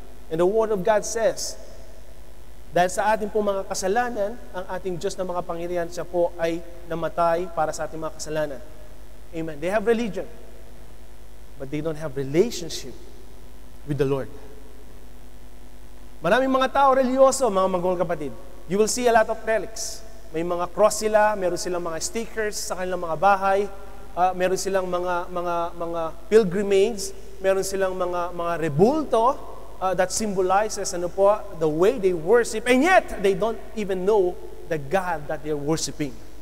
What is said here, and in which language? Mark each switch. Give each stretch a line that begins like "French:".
English: And the Word of God says,
Filipino: dahil sa ating po mga kasalanan, ang ating Diyos na mga pangyarihan, siya po ay namatay para sa ating mga kasalanan. Amen.
English: They have religion, but they don't have relationship with the Lord.
Filipino: Maraming mga tao religyoso, mga magulang kapatid.
English: You will see a lot of relics.
Filipino: May mga cross sila, meron silang mga stickers sa kanilang mga bahay, meron silang mga pilgrimage, meron silang mga rebulto
English: that symbolizes the way they worship, and yet they don't even know the God that they're worshiping.